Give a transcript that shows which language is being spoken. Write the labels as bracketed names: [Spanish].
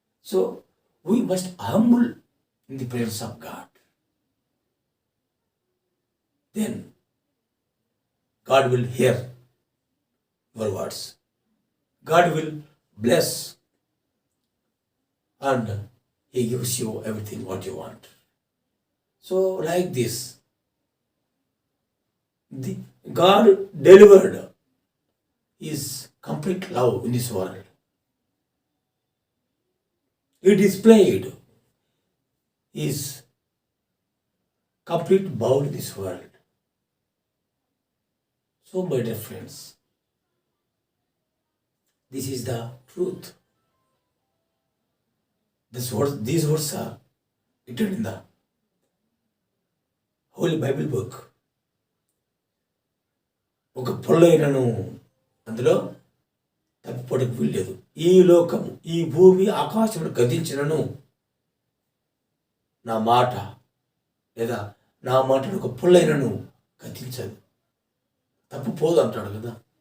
[English] So we must humble in the presence of God. Then God will hear your words. God will bless and he gives you everything what you want. So like this God delivered His complete love in this world. He displayed His complete bound in this world. So, my dear friends, this is the truth. These words are written in the Holy Bible book. [Telugu] ఒక పొల్లైనను అందులో తప్పిపోవడానికి వీల్లేదు. ఈ లోకము, ఈ భూమి, ఆకాశమును గతించినను నా మాట లేదా నా మాటలు ఒక పుల్లైనను గతించదు, తప్పు పోదు అంటాడు కదా.